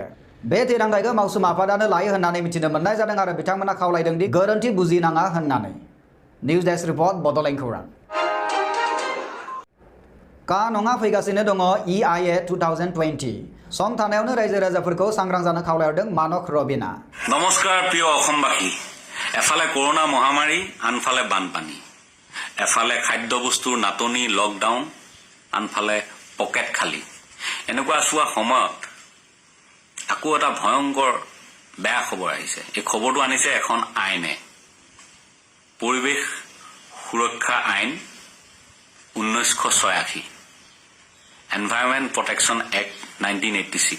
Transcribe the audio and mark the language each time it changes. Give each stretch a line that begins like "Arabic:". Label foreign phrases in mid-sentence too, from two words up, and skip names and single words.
Bodo: बे थिरांथायखौ मावसुमा आफादानो लायो होननानै मिथिनो मोननाय जादों आरो बिथांमोना खावलायदोंदि गोरोन्थि बुजिनाङा होननानै। निउज डेस्क रिपर्ट बड'लेण्ड खौरां। का नङा फैगासिनो दङ EIA 2020 सम थानायावनो रायजो राजाफोरखौ सांग्रां जानो खावलायहरदों मानक रबिना।
Assamese: নমস্কাৰ প্ৰিয় অসমবাসী। এফালে কৰোনা মহামাৰী, আনফালে বানপানী, এফালে খাদ্য বস্তুৰ নাটনি, লকডাউন, আনফালে পকেট খালী। এনেকুৱা চোৱা সময়ত আকৌ এটা ভয়ংকৰ বেয়া খবৰ আহিছে। এই খবৰটো আনিছে এখন আইনে, পৰিৱেশ সুৰক্ষা আইন 1986, এনভাইৰনমেণ্ট প্ৰটেকশ্যন এক্ট 1986।